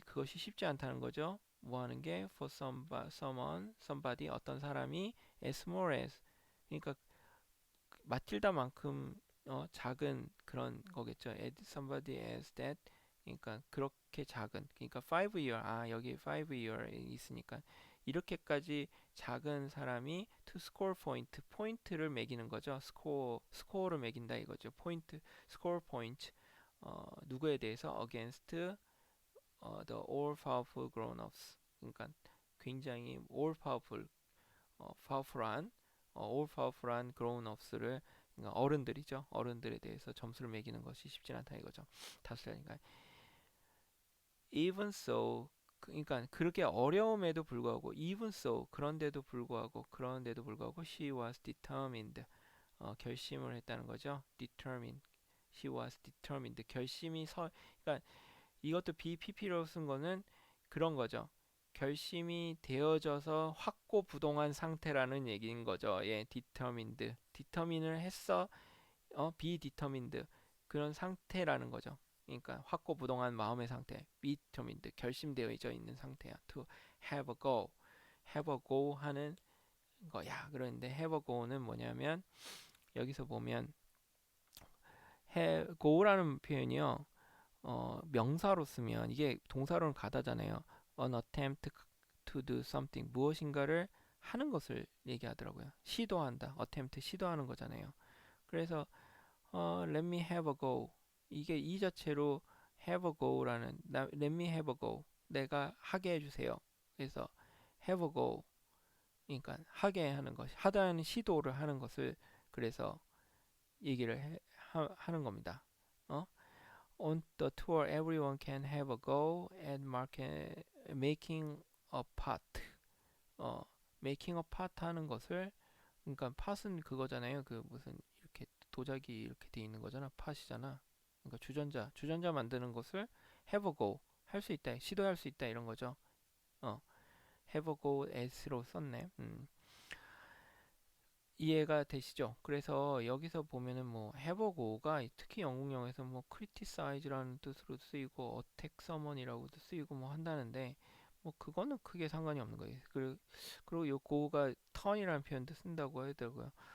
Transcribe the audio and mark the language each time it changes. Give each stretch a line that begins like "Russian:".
Korean: 그것이 쉽지 않다는 거죠. 뭐 하는 게
English: for somebody
Korean: 어떤 사람이
English: as small as
Korean: 그러니까 마틸다만큼 작은 그런 거겠죠. as somebody as that 그러니까 그렇게 작은 그러니까 5 year 여기 5 year 있으니까 이렇게까지 작은 사람이 to score 포인트를 매기는 거죠. 스코어를 매긴다 이거죠. 포인트 score point 누구에 대해서
English: against the all powerful grown-ups
Korean: 그러니까 굉장히 powerful한 all powerful한 grown-ups를 그러니까 어른들이죠. 어른들에 대해서 점수를 매기는 것이 쉽지 않다 이거죠. 5살이니까
English: even so
Korean: 그러니까 그렇게 어려움에도 불구하고 even so 그런데도 불구하고
English: she was determined
Korean: 결심을 했다는 거죠. determined she was determined 그러니까 이것도 BPP로 쓴 거는 그런 거죠. 결심이 되어져서 확고부동한 상태라는 얘기인 거죠. 예, determine을 했어. be determined 그런 상태라는 거죠. 그러니까 확고부동한 마음의 상태, be determined 결심되어져 있는 상태야.
English: to have a go
Korean: 하는 거야. 그런데 have a go는 뭐냐면 여기서 보면 go라는 표현이요. 명사로 쓰면 이게 동사로는 가다잖아요.
English: An attempt to do something
Korean: 무엇인가를 하는 것을 얘기하더라고요. 시도한다. attempt 시도하는 거잖아요.
English: 그래서 let me have a go 이게 이 자체로 have a go라는 let me have a go
Korean: 내가 하게 해주세요. 그래서 have a go 그러니까 하게 하는 것 하다는 시도를 하는 것을 그래서 얘기를 하는 겁니다. 어?
English: On the tour, everyone can have a go at making a pot.
Korean: 어,
English: making a pot
Korean: 하는 것을, 그러니까 pot은 그거잖아요. 그 무슨 이렇게 도자기 이렇게 돼 있는 거잖아. pot이잖아. 그러니까 주전자 만드는 것을 have a go 할 수 있다, 시도할 수 있다 이런 거죠.
English: have a go at로 썼네.
Korean: 이해가 되시죠? 그래서 여기서 보면은 뭐 have a go가 특히 영국영에서 뭐 criticize라는 뜻으로 쓰이고 attack someone이라고도 쓰이고 뭐 한다는데 뭐 그거는 크게 상관이 없는 거예요. 그리고 요 go가 turn이라는 표현도 쓴다고 하더라고요.